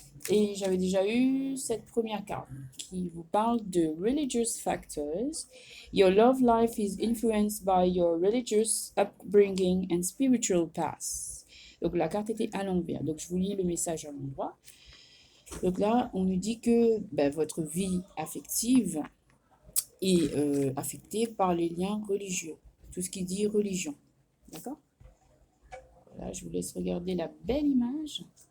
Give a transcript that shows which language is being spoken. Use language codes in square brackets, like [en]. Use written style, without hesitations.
[fr] Et j'avais déjà eu cette première carte qui vous parle de religious factors. [en] Your love life is influenced by your religious upbringing and spiritual past. [fr] Donc la carte était à l'envers. Donc je vous lis le message à l'endroit. Donc là, on nous dit que votre vie affective est affectée par les liens religieux. Tout ce qui dit religion. D'accord? Voilà, je vous laisse regarder la belle image.